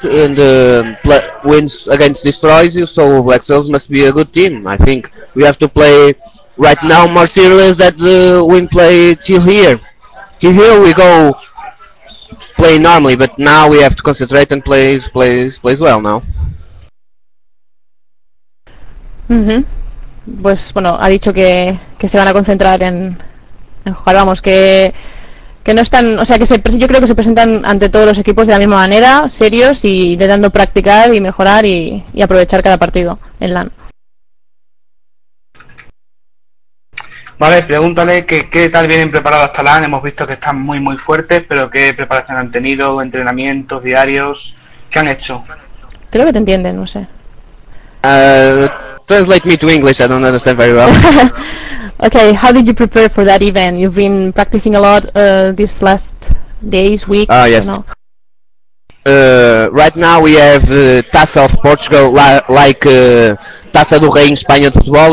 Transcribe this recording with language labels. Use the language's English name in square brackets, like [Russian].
[English] And wins against Destroys You, so Black Souls must be a good team. I think we have to play right now more serious than we play till here. Till here we go play normally, but now we have to concentrate and play well now. [Spanish] Pues bueno, ha dicho que se van a concentrar en jugar, vamos, que no están, o sea, que yo creo que se presentan ante todos los equipos de la misma manera, serios y intentando practicar y mejorar y aprovechar cada partido en LAN. Vale, pregúntale qué tal vienen preparados hasta LAN. Hemos visto que están muy muy fuertes, pero qué preparación han tenido, entrenamientos diarios, ¿qué han hecho? Creo que te entienden, no sé. [English] Translate me to English, I don't understand very well. Okay, how did you prepare for that event? You've been practicing a lot these last days, weeks. Oh, yes. Right now we have Taça of Portugal, like Taça do Rei in [Portuguese] Espanha de Futebol.